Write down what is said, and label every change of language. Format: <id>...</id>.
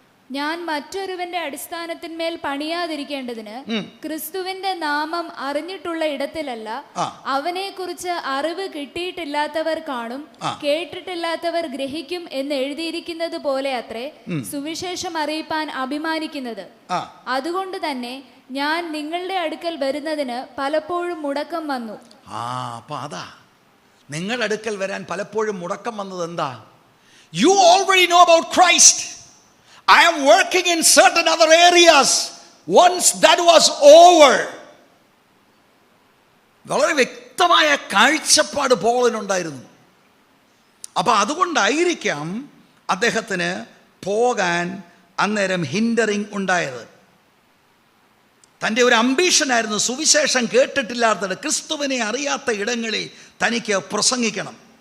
<ml>ഞാൻ മറ്റൊരുവന്റെ അടിസ്ഥാനത്തിന്മേൽ പണിയാതിരിക്കേണ്ടതിന് ക്രിസ്തുവിന്റെ നാമം അറിഞ്ഞിട്ടുള്ള ഇടത്തിലല്ല, അവനെ കുറിച്ച് അറിവ് കിട്ടിയിട്ടില്ലാത്തവർ കാണും, കേട്ടിട്ടില്ലാത്തവർ ഗ്രഹിക്കും എന്ന് എഴുതിയിരിക്കുന്നത് പോലെ അത്രേ സുവിശേഷം അറിയിപ്പാൻ അഭിമാനിക്കുന്നത്. അതുകൊണ്ട് തന്നെ ഞാൻ നിങ്ങളുടെ അടുക്കൽ വരുന്നതിന് പലപ്പോഴും മുടക്കം വന്നു. അപ്പൊ അതാ നിങ്ങളുടെ അടുക്കൽ വരാൻ പലപ്പോഴും മുടക്കം വന്നത്.</ml> <en>എന്താ? You already know about Christ. I am working in certain other areas. Once that was over.</en> <ml>വളരെ വ്യക്തമായ കാഴ്ചപ്പാട് പോളിനുണ്ടായിരുന്നു. അപ്പം അതുകൊണ്ടായിരിക്കാം അദ്ദേഹത്തിന് പോകാൻ അന്നേരം ഹിൻഡറിങ് ഉണ്ടായത്. തൻ്റെ ഒരു അംബീഷനായിരുന്നു സുവിശേഷം കേട്ടിട്ടില്ലാത്ത, ക്രിസ്തുവിനെ അറിയാത്ത ഇടങ്ങളിൽ തനിക്ക് പ്രസംഗിക്കണം.</ml>